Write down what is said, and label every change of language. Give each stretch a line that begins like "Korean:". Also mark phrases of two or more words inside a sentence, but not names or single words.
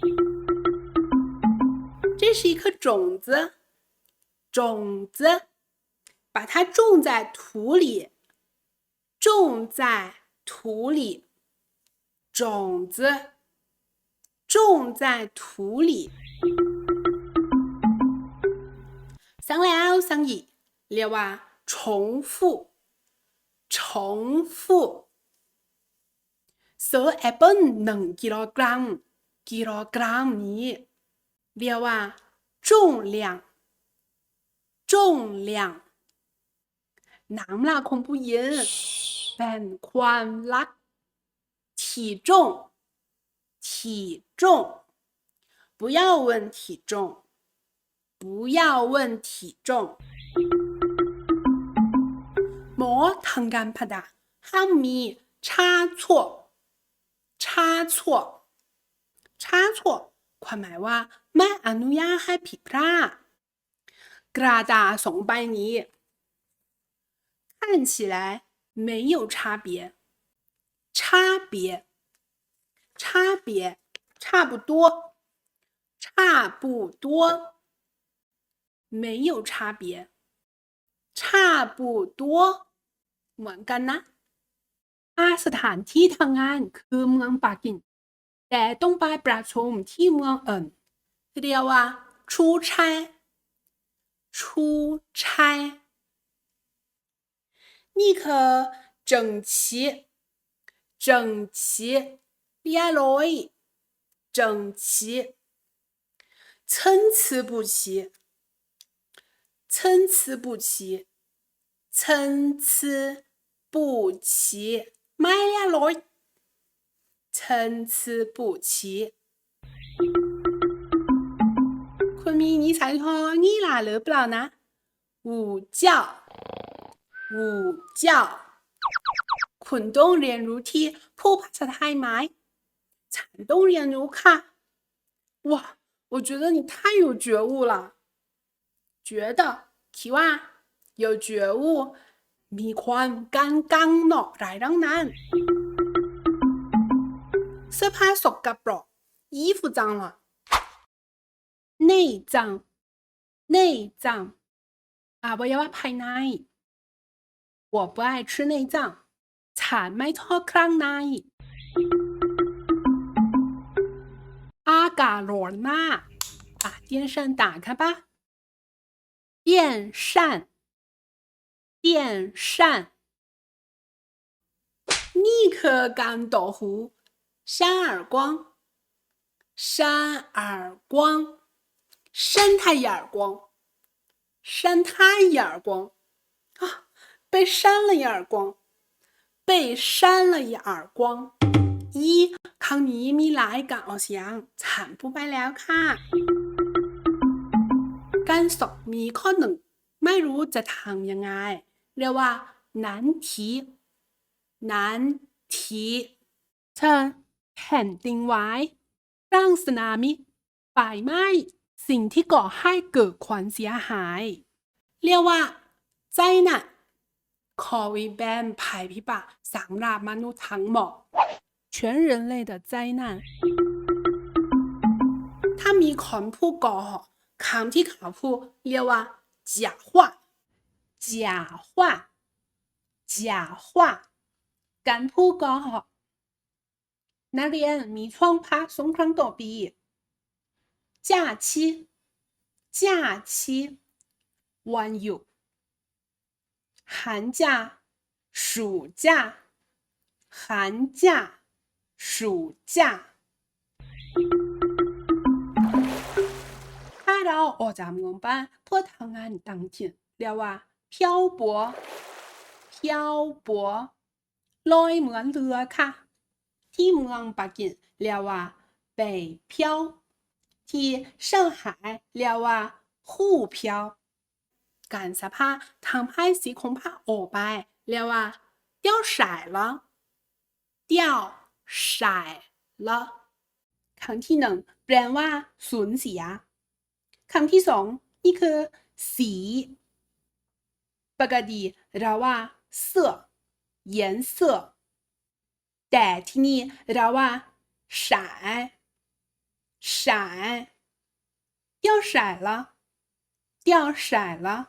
Chinese: 这是一颗种子种子把它种在土里种在土里种子种在土里
Thai: 上แล้ว上อีกเรียกว่า
Chinese: 重复重复
Thai: ซื้อแอ ปเปิ้ล1กิโลกรัมกิโลกรัมนี้เรียกว่า
Chinese: 重量重量
Thai: น้ำละคงผู้หญิงเป็นความรัก
Chinese: 体重体重不要问体重不要问体重
Thai: หมอทางการแพทย์ห้ามมี
Chinese: 差错差错差错
Thai: ความหมายว่าไม่อนุญาตให้ผิดพลาดกระดาษสองใบนี้
Chinese: 看起来没有差别差别差别差不多
Thai: 差不多没有差别差不多เหมือนกันนะสถานที่ทำงานคือเมืองปักกิ่งแต่ต้องไปประชุมที่เมืองอื่นเรียกว่า
Chinese: 出差出差 นี่คือ整齐整齐เรียบร้อย整齐参差不齐参差不齐参差不齐
Thai: ไม่เรียบร้อย
Chinese: 参差不齐
Thai: คุณมีนิสัยพองี้ล่ะหรือเปล่านะ
Chinese: 午觉午觉
Thai: คุณต้องเรียนรู้ที่พูดภาษาไทยไหมฉันต้องเรียนรู้ค่ะ
Chinese: 哇我觉得你太有觉悟了觉得
Thai: คิดว่า
Chinese: 有觉悟
Thai: มีความกันกังเนาะหลายดังนั้น เสื้อผ้าสกปรก
Chinese: 衣服脏了内脏内脏
Thai: อวัยวะภายใน
Chinese: 我不爱吃内脏
Thai: ฉันไม่ชอบเครื่องใน อากาศร้อนมาก
Chinese: 把电扇打开吧电扇电扇
Thai: นี่คือ การต่อหู
Chinese: 扇耳光扇耳光扇他一耳光扇他一耳光啊被扇了一耳光被扇了一耳光
Thai: ครั้งนี้มีหลายการออกเสียงฉันพูดไปแล้วค่ะ การสอบมีข้อหนึ่งไม่รู้จะทำยังไงเรียกว่า
Chinese: 难题难题
Thai: เช่นแผ่นดินไหวร่างสึนามิไฟไหม้สิ่งที่ก่อให้เกิดความเสียหายเรียกว่า灾难โควิดเป็นภัยพิบัติสำหรับมนุษย์ทั้งหมด
Chinese: 全人类的灾难
Thai: ถ้ามีคนพูดโกหกคำที่เขาพูดเรียกว่า
Chinese: 假话假话假话
Thai: การพูดโกหกนักเรียนมีช่วงพัก2ครั้งต่อปี
Chinese: 假期假期
Thai: วันหยุด
Chinese: 寒假暑假寒假暑假
Thai: ถ้าเราออกจากเมืองบ้านเพื่อทำงานต่างถิ่นเรียกว่า
Chinese: 漂泊漂泊
Thai: ลอยเหมือนเรือค่ะที่เมื องปักกิ่งเรียกว่า北漂ที่上海เรียกว่า沪漂การส ภาพทำให้สีของผ้าออกไปเรียกว่า
Chinese: 掉色了掉色了
Thai: ครั้งที่หนึ่งแปลว่าสูญเสียคำที่สองนี่คือสีปกติเราว่าเสื้อ颜色แต่ที่นี่เราว่า
Chinese: 色色掉色了掉色了